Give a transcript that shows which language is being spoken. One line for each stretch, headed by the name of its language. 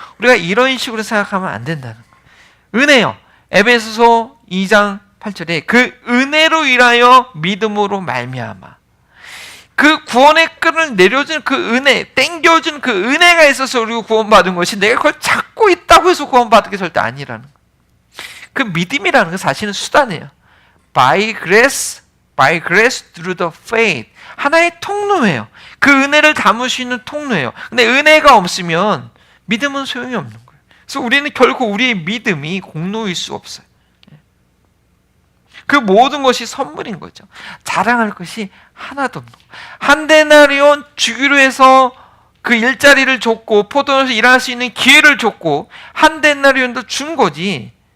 Korean: 우리가 이런 식으로 생각하면 안 된다는 거야. 은혜요. 에베소서 2장 8절에 그 은혜로 인하여 믿음으로 말미암아. 그 구원의 끈을 내려준 그 은혜, 땡겨준 그 은혜가 있어서 우리가 구원받은 것이 내가 그걸 찾고 있다고 해서 구원받은 게 절대 아니라는 거야. 그 믿음이라는 건 사실은 수단이에요.
English: By grace through the faith.
Korean: 하나의 통로예요. 그 은혜를 담을 수 있는 통로예요. 근데 은혜가 없으면 믿음은 소용이 없는 거예요. 그래서 우리는 결코 우리의 믿음이 공로일 수 없어요. 그 모든 것이 선물인 거죠. 자랑할 것이 하나도 없는 거예요. 한 데나리온 주기로 해서 그 일자리를 줬고 포도원에서 일할 수 있는 기회를 줬고 한 데나리온도 준 거지.